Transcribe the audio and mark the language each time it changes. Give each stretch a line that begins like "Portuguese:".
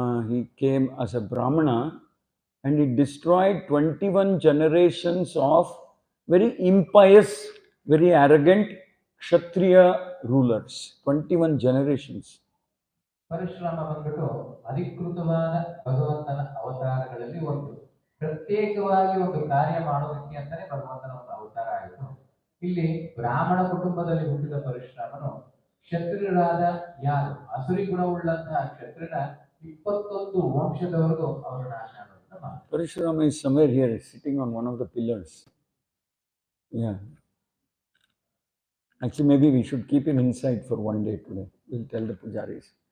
English: He came as a Brahmana and he destroyed 21 generations of very impious, very arrogant Kshatriya rulers. 21 generations.
Kannada: Parashurama ಬಂದ್ಬಿಟ್ಟು ಅಧಿಕೃತವಾದ ಭಗವಂತನ ಅವತಾರಗಳಲ್ಲಿ ಒಂದು, ಪ್ರತ್ಯೇಕವಾಗಿ ಒಂದು ಕಾರ್ಯ ಮಾಡೋದಕ್ಕೆ ಅಂತಾನೆ ಭಗವಂತನ ಒಂದು ಅವತಾರ ಆಯಿತು. ಇಲ್ಲಿ ಬ್ರಾಹ್ಮಣ ಕುಟುಂಬದಲ್ಲಿ ಹುಟ್ಟಿದ ಪರಶುರಾಮನು ಕ್ಷತ್ರಿಯರಾದ ಯಾರು ಅಸುರಿ ಗುಣವುಳ್ಳಂತಹ ಕ್ಷತ್ರಿಯರ 21 ವಂಶದವರೆಗೂ ಅವರು ನಾಶ ಮಾಡೋದನ್ನ.
English: Parashurama is somewhere here, sitting on one of the pillars. Yeah. Actually, maybe we should keep him inside for one day today. We'll tell the pujaris.